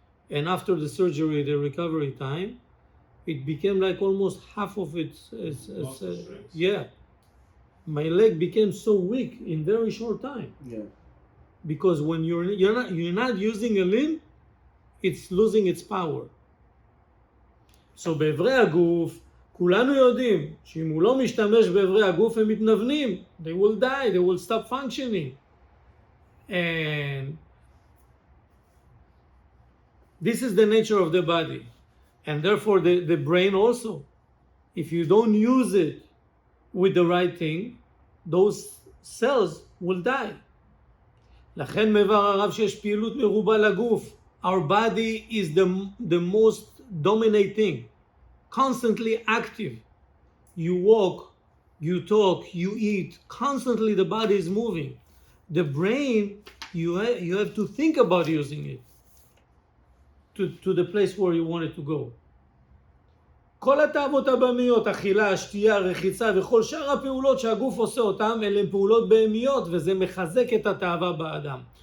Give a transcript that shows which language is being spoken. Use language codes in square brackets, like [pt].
[en] And after the surgery, the recovery time, it became like almost half of it. Yeah. My leg became so weak in very short time. Yeah. Because when you're not using a limb, it's losing its power. [he] So באיברי הגוף, כולנו יודעים שאם הוא לא משתמש באיברי הגוף הם מתנוונים. [en] They will die, they will stop functioning. And this is the nature of the body. And therefore the brain also. If you don't use it with the right thing, those cells will die. [he] לכן מבאר הרב שיש פעילות מרובה לגוף. [en] Our body is the most dominating. constantly active. You walk, you talk, you eat. Constantly the body is moving. The brain, you have to think about using it to the place where you want it to go. [he] כל התאוות הבהמיות, אכילה, שתייה, רחיצה וכל שאר הפעולות שהגוף עושה אותם, אלה הן פעולות בהמיות, וזה מחזק את התאווה באדם.